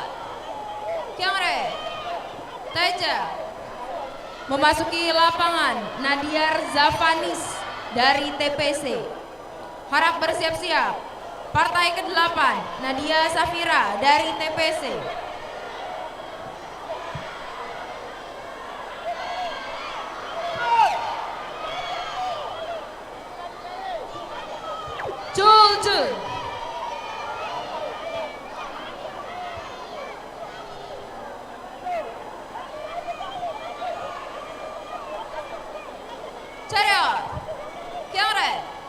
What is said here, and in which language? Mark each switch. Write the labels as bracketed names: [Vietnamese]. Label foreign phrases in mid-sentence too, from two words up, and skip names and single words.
[Korean] 경례. Teja. [Indonesian] Memasuki lapangan Nadia Zafanis dari TPC. Harap bersiap-siap. Partai ke-8 Nadia Safira dari TPC. Juljun. [Korean] 차렷. 경례.